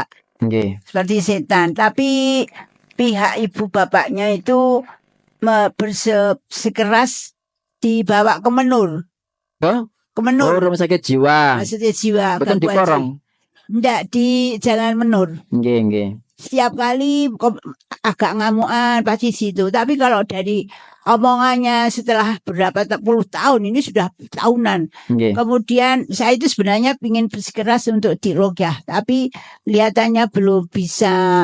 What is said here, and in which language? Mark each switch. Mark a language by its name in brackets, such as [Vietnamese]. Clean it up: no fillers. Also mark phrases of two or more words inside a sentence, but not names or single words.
[Indonesian] Nggih. seperti setan. Tapi pihak ibu bapaknya itu bersikeras dibawa ke Menur. Oh, Ke Menur, rumah sakit jiwa. maksudnya jiwa. Bukan di gangguan Porong. Enggak, di Jalan Menur. Nggih, nggih. Setiap kali agak ngamuan pasti situ. Tapi kalau dari omongannya setelah berapa puluh tahun, ini sudah tahunan. Nggih. Kemudian saya itu sebenarnya ingin bersikeras untuk diruqyah, tapi kelihatannya belum bisa